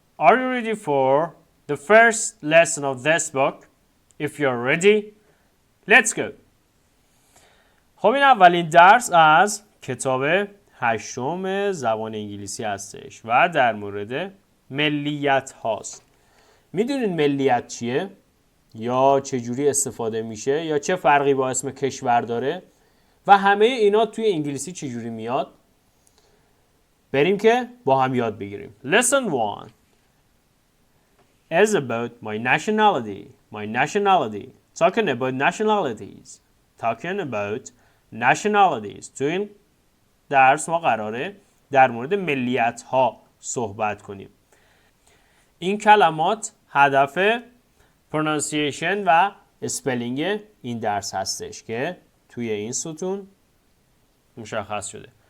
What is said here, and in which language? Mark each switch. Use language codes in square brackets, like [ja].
[en] Are you ready for the first lesson of this book? If you're ready, let's go. [fa] خب این اولین درس از کتاب هشتم زبان انگلیسی هستش و در مورد ملیت هاست. میدونین ملیت چیه؟ یا چجوری استفاده میشه؟ یا چه فرقی با اسم کشور داره؟ و همه اینا توی انگلیسی چجوری میاد؟ بریم که با هم یاد بگیریم. [en] Lesson 1 is about my nationality. My nationality. Talking about nationalities. Talking about nationalities. [fa] تو این درس ما قراره در مورد ملیت ها صحبت کنیم. این کلمات هدف pronunciation و اسپلینگ این درس هستش که توی این ستون مشخص شده.